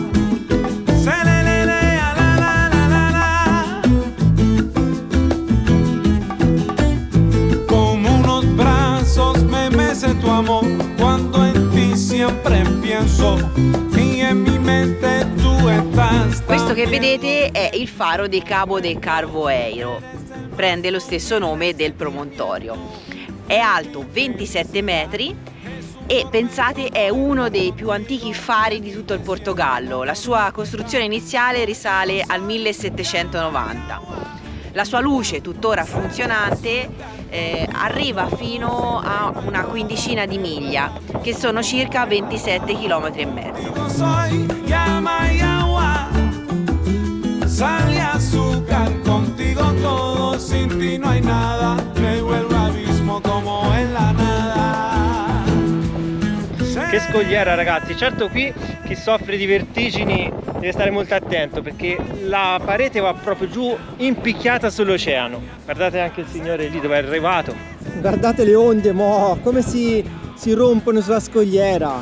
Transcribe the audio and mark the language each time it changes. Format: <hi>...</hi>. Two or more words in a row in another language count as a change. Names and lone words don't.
<es>Tu amor cuando en ti siempre pienso y en mi mente tu estás.</es> <it>Questo che vedete è il faro di Cabo de Carvoeiro, prende lo stesso nome del promontorio. È alto 27 metri e pensate è uno dei più antichi fari di tutto il Portogallo. La sua costruzione iniziale risale al 1790. La sua luce, tuttora funzionante, arriva fino a una quindicina di miglia, che sono circa 27 km e mezzo.</it> <es>Soy llama y agua, sal y azúcar, contigo todo, sin ti no hay nada, luego el abismo como en la nada.</es> <it>Che scogliera, ragazzi. Certo, qui chi soffre di vertigini deve stare molto attento, perché la parete va proprio giù impicchiata sull'oceano. Guardate anche il signore lì dove è arrivato. Guardate le onde, come si rompono sulla scogliera.</it>